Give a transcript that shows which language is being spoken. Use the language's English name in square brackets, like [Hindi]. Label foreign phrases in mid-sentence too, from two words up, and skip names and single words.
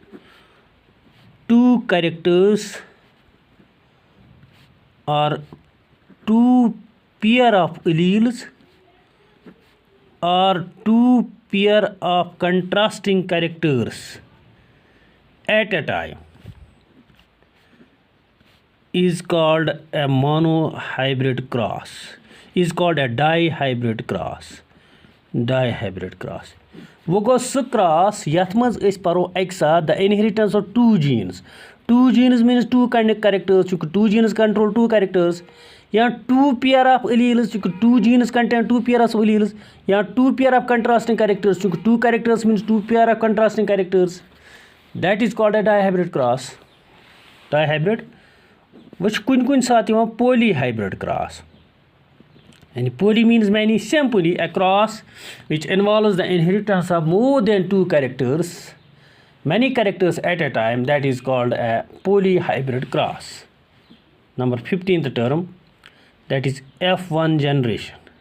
[English] two characters, or two pair of alleles, or two pair of contrasting characters at a time is called a monohybrid cross, is called a dihybrid cross. Dihybrid cross [Kashmiri] वो गो सह क्रॉस यथ मज अस परो एक साथ [English] the inheritance of two genes means two characters, चूंकि two genes control two characters, or two pair of alleles, चूंकि two genes contain two pair of alleles, or two pair of contrasting characters, चूंकि two characters means two pair of contrasting characters, that is called a dihybrid cross. [Kashmiri] डायहाइब्रिड वह कुन साथ [English] polyhybrid cross. And poly means many. Simply a cross which involves the inheritance of more than two characters, many characters at a time, that is called a polyhybrid cross. Number 15th term, that is F1 generation.